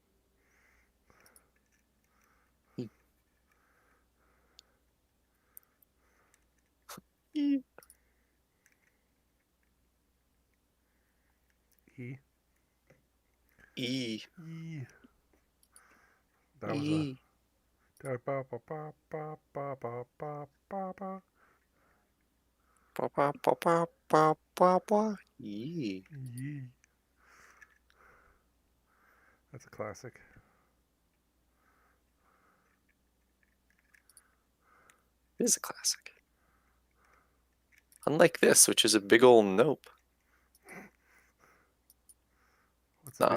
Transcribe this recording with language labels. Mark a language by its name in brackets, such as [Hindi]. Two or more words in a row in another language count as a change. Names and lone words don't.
[English] E. E. E. E. That was E. a. Ba ba ba ba ba ba ba ba ba. Ba ba ba ba ba ba ba. E. Yee. That's a classic. It is a classic. Unlike this, which is a big ol' nope. What's the